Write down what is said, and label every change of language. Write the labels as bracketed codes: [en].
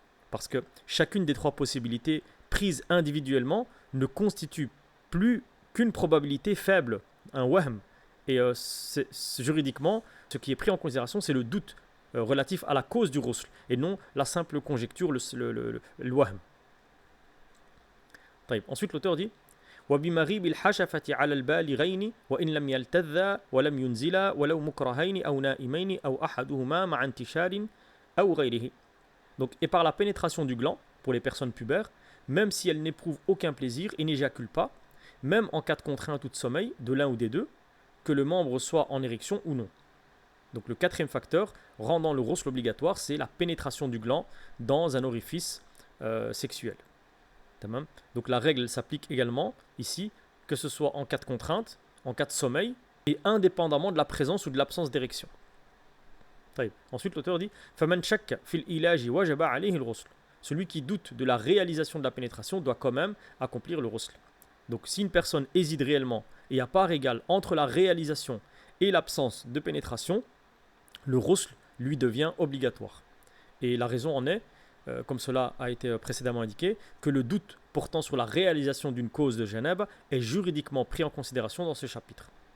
[fr] Parce que chacune des trois possibilités prises individuellement ne constitue plus qu'une probabilité faible, un wahm. Et juridiquement, ce qui est pris en considération, c'est le doute relatif à la cause du ghusl, et non la simple conjecture, le wahm. Ensuite, l'auteur dit [ar] وبمغيب الحشفة على البالغين وإن لم يلتذا ولم ينزلا ولو مكرهين أو نائمين أو أحدهما مع انتشار أو غيره. [fr] Donc, et par la pénétration du gland, pour les personnes pubères, même si elles n'éprouvent aucun plaisir et n'éjaculent pas, même en cas de contrainte ou de sommeil, de l'un ou des deux, que le membre soit en érection ou non. Donc le quatrième facteur rendant le ghusl obligatoire, c'est la pénétration du gland dans un orifice sexuel. Donc la règle s'applique également ici, que ce soit en cas de contrainte, en cas de sommeil, et indépendamment de la présence ou de l'absence d'érection. Ensuite l'auteur dit [ar] فَمَنْ شَكَّ فِي الْإِلَاجِ وَجَبَ عَلَيْهِ الْغُسْلُ. [fr] Celui qui doute de la réalisation de la pénétration doit quand même accomplir le ghusl. Donc si une personne hésite réellement et à part égale entre la réalisation et l'absence de pénétration, le ghusl lui devient obligatoire. Et la raison en est, comme cela a été précédemment indiqué, que le doute portant sur la réalisation d'une cause de janaba est juridiquement pris en considération dans ce chapitre.